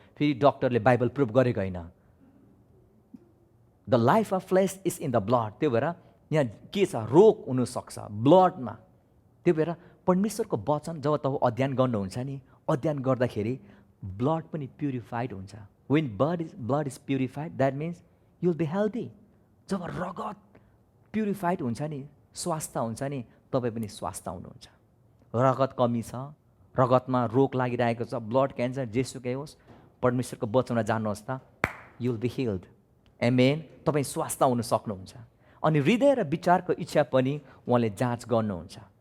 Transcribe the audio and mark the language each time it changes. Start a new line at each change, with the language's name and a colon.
Nepali: फेरि डक्टरले Bible prove गरेको होइन,
English: The life of flesh is in the blood.
Nepali: त्यो भएर यहाँ के छ, रोग हुनसक्छ ब्लडमा। त्यो भएर परमेश्वरको वचन जब तपाईँ अध्ययन गर्नुहुन्छ नि, अध्ययन गर्दाखेरि ब्लड पनि प्युरिफाइड हुन्छ।
English: When blood is purified, that means you will be healthy.
Nepali: जब रगत प्युरिफाइड हुन्छ नि, स्वास्थ्य हुन्छ नि, तपाईँ पनि स्वास्थ्य हुनुहुन्छ। रगत कमी छ, रगतमा रोग लागिरहेको छ, ब्लड क्यान्सर जेसुकै होस्, परमेश्वरको वचनमा जानुहोस् त,
English: You will be healed.
Nepali: आमेन। तपाईँ स्वास्थ्य हुन सक्नुहुन्छ। अनि हृदय र विचारको इच्छा पनि उहाँले जाँच गर्नुहुन्छ।